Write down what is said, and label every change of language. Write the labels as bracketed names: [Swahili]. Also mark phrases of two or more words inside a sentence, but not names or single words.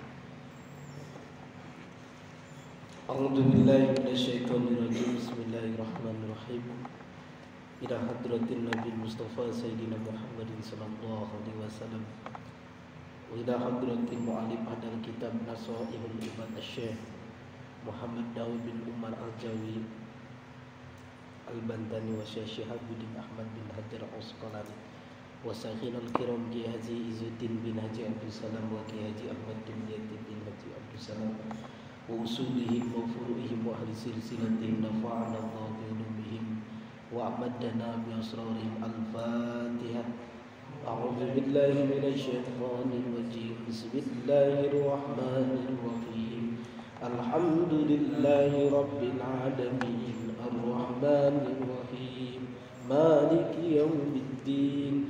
[Arabic] أعوذ بالله من الشيطان الرجيم. بسم الله الرحمن الرحيم إلى حضرة النبي مصطفى سيدنا محمد صلى الله عليه وسلم. وإلى حضرة مؤلف هذا الكتاب نصائح العباد الشيخ محمد داود بن عمر الجاوي البنتني والشيخ شهاب الدين أحمد بن حجر العسقلاني وسيدنا الكرام كي حاجي عز الدين بن حاجي عبد السلام وكي حاجي أحمد بن يتيم بن حاجي عبد السلام وأصولهم وفروعهم وأهل سلسلتهم نفعنا الله بعلومهم وأمدنا بأسرارهم. Al-Fatihah. أعوذ بالله من الشيطان الرجيم. بسم الله الرحمن الرحيم الحمد لله رب العالمين. الرحمن الرحيم مالك يوم الدين.